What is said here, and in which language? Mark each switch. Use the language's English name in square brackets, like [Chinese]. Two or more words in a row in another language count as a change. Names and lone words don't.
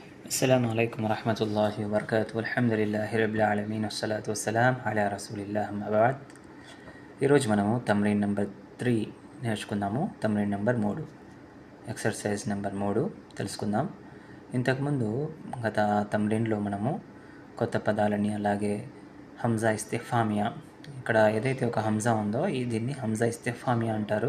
[Arabic] السلام عليكم ورحمة الله وبركاته. الحمد لله رب العالمين والصلاة والسلام على رسول الله أما بعد. [Telugu] ఈరోజు మనము తమ్రీన్ నెంబర్ 3 నేర్చుకుందాము. తమ్రీన్ [English] number 3 exercise number 3 [Telugu] తెలుసుకుందాం. ఇంతకుముందు గత తమ్రీన్లో మనము కొత్త పదాలని అలాగే [Arabic] همزة استفهامية, [Telugu] ఇక్కడ ఏదైతే ఒక హంజా ఉందో దీన్ని [Arabic] همزة استفهامية [Telugu] అంటారు.